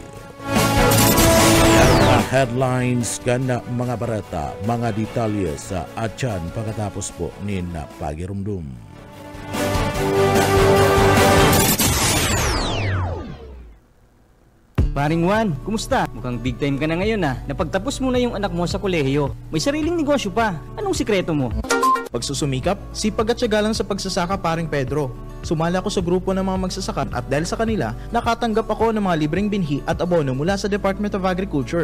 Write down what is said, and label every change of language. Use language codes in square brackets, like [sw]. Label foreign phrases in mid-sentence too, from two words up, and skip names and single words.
[bik] Ang headlines kana mga barata, mga detalye sa atyan pagkatapos po ni Pagirumdum. [tl] Paring Juan, kumusta? Mukhang [en] big time [tl] ka na ngayon Napagtapos mo na yung anak mo sa kolehiyo. May sariling negosyo pa. Anong sikreto mo? Pagsusumikap, sipag at tiyaga lang sa pagsasaka paring Pedro. Sumali ako sa grupo ng mga magsasaka at dahil sa kanila, nakatanggap ako ng mga libreng binhi at abono mula sa Department of Agriculture.